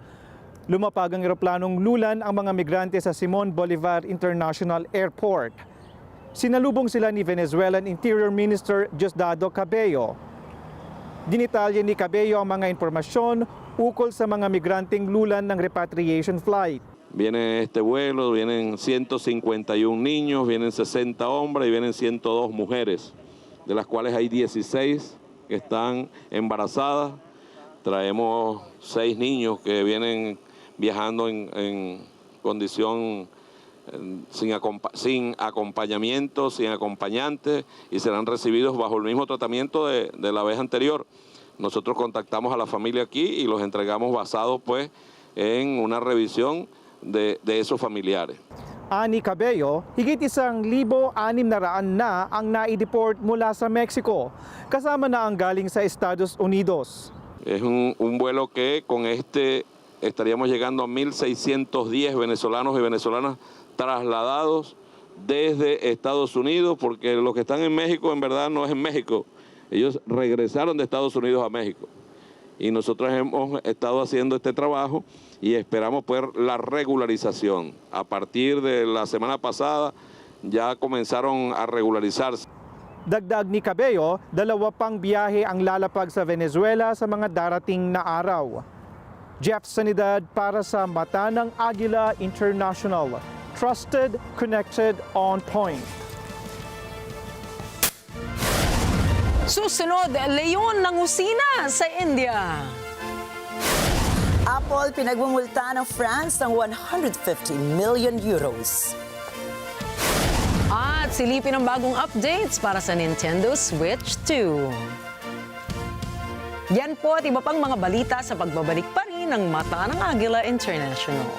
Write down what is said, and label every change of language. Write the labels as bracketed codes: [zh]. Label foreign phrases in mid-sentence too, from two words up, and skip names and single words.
[tl] Lumapag ang eroplanong lulan ang mga migrante sa Simon Bolivar International Airport. Sinalubong sila ni [en] Venezuelan Interior Minister [tl] Diosdado Cabello. Dinitalya ni Cabello ang mga impormasyon ukol sa mga migranteng lulan ng [en] repatriation flight. [es] Viene este vuelo, vienen 151 niños, vienen 60 hombres y vienen 102 mujeres, de las cuales hay 16 que están embarazadas. Traemos 6 niños que vienen viajando en condición sin acompañamiento, sin acompañante, y serán recibidos bajo el mismo tratamiento de la vez anterior. Nosotros contactamos a la familia aquí y los entregamos basados pues en una revisión de esos familiares. [tl] Ani Cabello, higit 1,600 na ang naideport mula sa Mexico, kasama na ang galing sa Estados Unidos. [es] Es un vuelo que con este estaríamos llegando a 1,610 venezolanos y venezolanas trasladados desde Estados Unidos, porque los que están en México en verdad no es en México, ellos regresaron de Estados Unidos a México. Y nosotros hemos estado haciendo este trabajo y esperamos poder la regularización. A partir de la semana pasada ya comenzaron a regularizarse. [tl] Dagdag ni Cabello, 2 pang biyahe ang lalapag sa Venezuela sa mga darating na araw. Jeff Sanidad para sa Mata ng Agila International. [en] Trusted, connected, on point. [tl] Susunod, leyon ng usina sa India. Apple pinagmumulta ng France ng 150 [en] million euros. [tl] At silipin ang bagong updates para sa Nintendo Switch 2. Yan po at iba pang mga balita sa pagbabalik pa rin ng Mata ng Agila International.